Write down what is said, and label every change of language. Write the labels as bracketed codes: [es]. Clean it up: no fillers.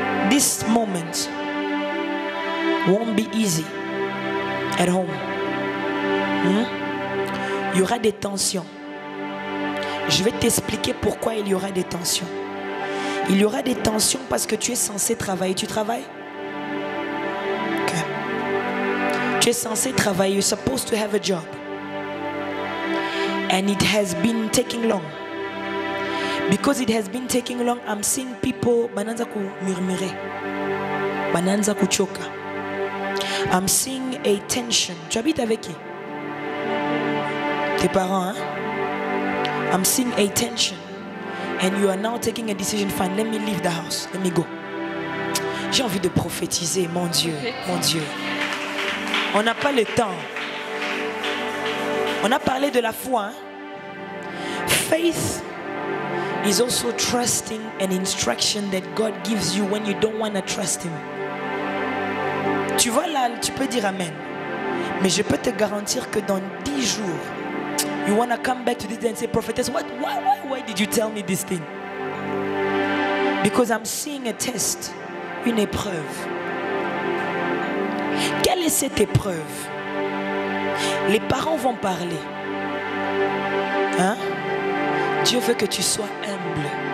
[en] This moment won't be easy at home. [fr] Il y aura des tensions. Je vais t'expliquer pourquoi il y aura des tensions. Il y aura des tensions parce que tu es censé travailler. Tu travailles? Okay. Tu es censé travailler. [en] You're supposed to have a job. And it has been taking long. Because it has been taking long, I'm seeing people [sw] bananza ku murmurer, bananza ku choka. [en] I'm seeing a tension. [fr] Tu habites avec qui? Tes parents, hein? [en] I'm seeing a tension. And you are now taking a decision. Fine, let me leave the house. Let me go. [fr] J'ai envie de prophétiser, mon Dieu, mon Dieu. On n'a pas le temps. On a parlé de la foi. Hein? [en] Faith is also trusting an instruction that God gives you when you don't want to trust Him. [fr] Tu vois là, tu peux dire Amen. Mais je peux te garantir que dans 10 jours, [en] you want to come back to this and say, prophetess, why did you tell me this thing? Because I'm seeing a test, [fr] une épreuve. Quelle est cette épreuve? Les parents vont parler. Hein? Dieu veut que tu sois humble.